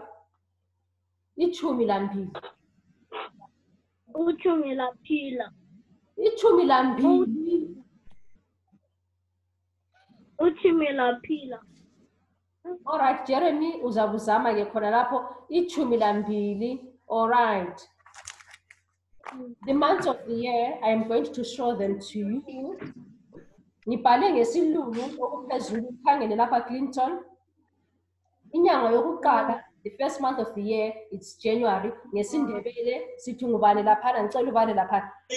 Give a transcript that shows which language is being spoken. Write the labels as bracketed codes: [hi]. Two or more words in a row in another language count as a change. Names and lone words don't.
[nd] Ichumi lambili. Uchumi laphila. Ichumi lambili. Uchumi laphila. Alright, Jeremy, uzabuzama-ke khona lapho. Ichumi lambili. [en] Alright. The months of the year, I am going to show them to you. [nd] Ngibhale ngesilungu okuphezulu ukhangele lapha Clinton. Inyanga yokuqala, [en] the first month of the year, it's January. [nd] NgesiNdebele sithi ngubani laphana, ngicela ubale laphana.